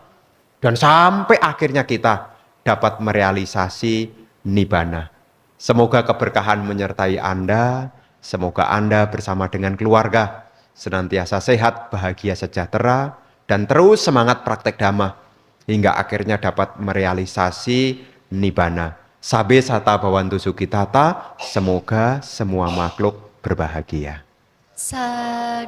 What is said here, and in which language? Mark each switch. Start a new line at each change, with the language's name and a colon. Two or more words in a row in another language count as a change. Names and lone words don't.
Indonesian: Dan sampai akhirnya kita dapat merealisasi nibbana. Semoga keberkahan menyertai Anda, semoga Anda bersama dengan keluarga senantiasa sehat, bahagia, sejahtera, dan terus semangat praktek dhamma, hingga akhirnya dapat merealisasi nibbana.
Pali: Sabe sata bhavantu sukhitata,
Indonesian: semoga semua makhluk berbahagia. Sadu.